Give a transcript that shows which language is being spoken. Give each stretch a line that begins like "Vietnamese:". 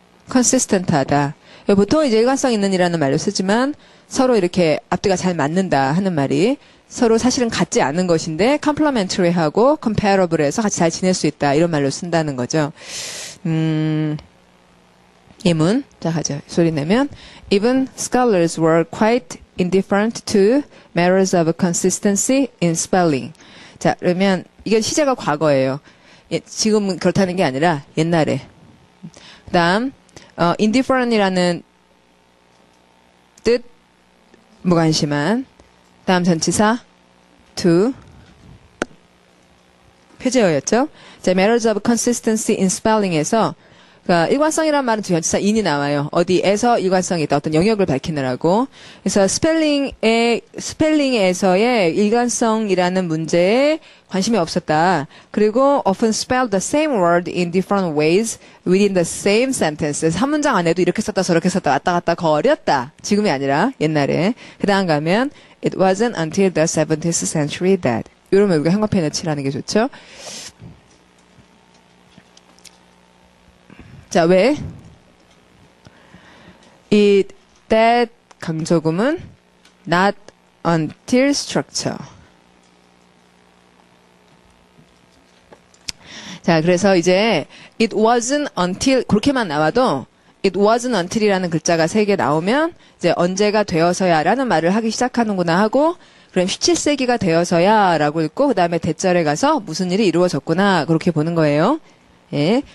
Korean: consistent하다. 보통 이제 일관성 있는 이라는 말로 쓰지만 서로 이렇게 앞뒤가 잘 맞는다 하는 말이 서로 사실은 같지 않은 것인데 complementary하고 comparable해서 같이 잘 지낼 수 있다 이런 말로 쓴다는 거죠. 예문 자 가죠. 소리 내면
English: even scholars were quite indifferent to matters of consistency in spelling.
Korean: 자 그러면 이게 시제가 과거예요. 예, 지금은 그렇다는 게 아니라 옛날에. 그다음 indifferent이라는 뜻 무관심한. 다음 전치사 to 표제어였죠. 자,
English: matters of consistency in spelling
Korean: 에서 그러니까 일관성이라는 말은 전치사 in이 나와요. 어디에서 일관성이 있다. 어떤 영역을 밝히느라고. 그래서 스펠링에서의 일관성이라는 문제에 관심이 없었다.
English: 그리고 often spelled the same word in different ways within the same sentences.
Korean: 한 문장 안에도 이렇게 썼다 저렇게 썼다 왔다 갔다 거렸다. 지금이 아니라 옛날에.
English: 그 다음 가면 it wasn't until the 17th century that.
Korean: 이러면 우리가 형광펜을 칠하는 게 좋죠. 자, 왜? that 강조금은 not until structure. 자, 그래서 이제
English: it wasn't until
Korean: 그렇게만 나와도 it wasn't until이라는 글자가 3개 나오면 이제 언제가 되어서야라는 말을 하기 시작하는구나 하고 그럼 17세기가 되어서야 라고 읽고 그 다음에 대절에 가서 무슨 일이 이루어졌구나 그렇게 보는 거예요. 예.